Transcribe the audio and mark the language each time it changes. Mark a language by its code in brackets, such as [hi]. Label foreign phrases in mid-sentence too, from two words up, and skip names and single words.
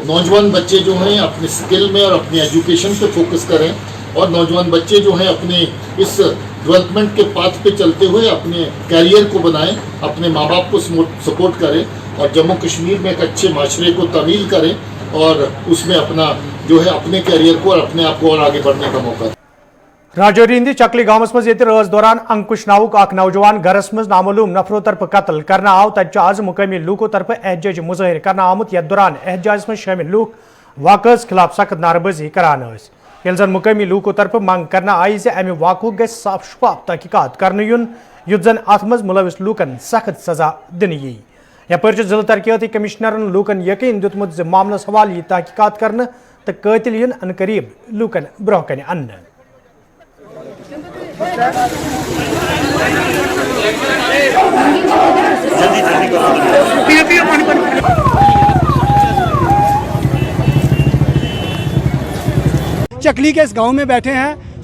[hi] नौजवान बच्चे जो हैं अपने स्किल में और अपनी एजुकेशन पे फोकस करें, और नौजवान बच्चे जो हैं अपने इस डेवलपमेंट के पाथ पे चलते हुए अपने कैरियर को बनाएं, अपने माँ बाप को सपोर्ट करें और जम्मू कश्मीर में एक अच्छे माशरे को तमील करें और उसमें अपना जो है अपने कैरियर को और अपने आप को और आगे बढ़ने का मौका. [ks] राजौरी हिंदी चकली गांवस मज ये राज दौरान अंकुश नावुक अख नौजवान घरस मज नामालूम नफरों तरफ कत्ल करना आव. तत आज मुकामी लूकों तरफ एहतजाज मुजाहिर करना आमुत. यथ दौरान एहतजाज में शामिल लूक वाक़स खिलाफ सख्त नारबाजी करान. ये जन मुकामी लूकों तरफ मंग करना आई से अमे वाक़ गि साफ शफाफ तहकीकात कर युन, युथ जन अत मज मुलविस लूकन सख्त सजा दिन यी. यपर जिला तरक्याती कमिश्नरन लूकन यकीन दितमुत ज मामलस हवाल यी तहकीकात करने तो कतिल युन अनकरीब लूकन ब्रोह कन अन्न. [hi] चकली के इस गांव में बैठे हैं.